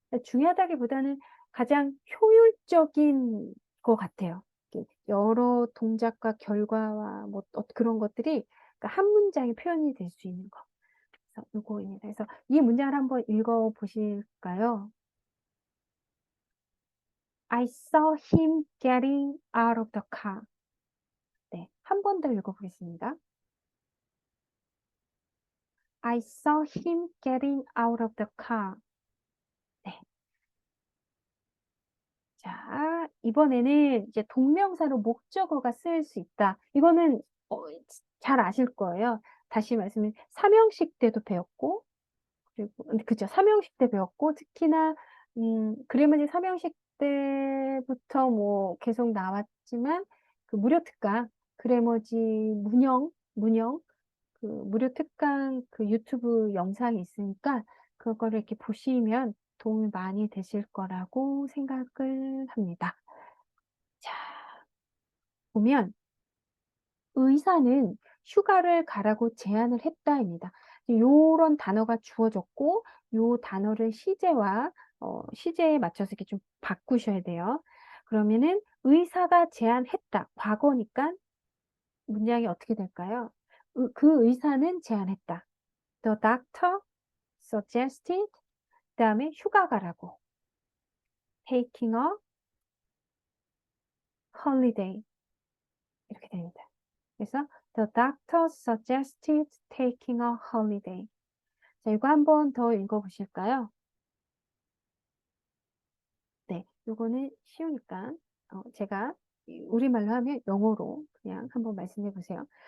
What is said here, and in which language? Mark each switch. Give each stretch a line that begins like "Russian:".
Korean: 중요하다기보다는 가장 효율적인 것 같아요. 이렇게 여러 동작과 결과와 뭐 그런 것들이 그러니까 한 문장에 표현이 될 수 있는 거. 그래서 요거입니다. 그래서 이 문장을 한번 읽어 보실까요?
English: I saw him getting out of the car.
Korean: 네, 한 번 더 읽어 보겠습니다.
English: I saw him getting out of the car.
Korean: 네. 자, 이번에는 이제 동명사로 목적어가 쓰일 수 있다. 이거는 어, 잘 아실 거예요. 다시 말씀을 삼형식 때도 배웠고, 그리고 그죠? 삼형식 때 배웠고, 특히나 그래머지 삼형식 때부터 뭐 계속 나왔지만 그 무료 특강, 그래머지 문형 그 무료 특강 그 유튜브 영상이 있으니까 그거를 이렇게 보시면 도움이 많이 되실 거라고 생각을 합니다. 자, 보면 의사는 휴가를 가라고 제안을 했다입니다. 요런 단어가 주어졌고 요 단어를 시제에 맞춰서 이렇게 좀 바꾸셔야 돼요. 그러면은 의사가 제안했다. 과거니까 문장이 어떻게 될까요? 그 의사는 제안했다.
English: The doctor suggested
Korean: 그다음에 휴가 가라고
English: taking a holiday
Korean: 이렇게 됩니다. 그래서
English: the doctor suggested taking a holiday.
Korean: 자, 이거 한 번 더 읽어 보실까요? 네, 이거는 쉬우니까 제가 우리말로 하면 영어로 그냥 한번 말씀해 보세요.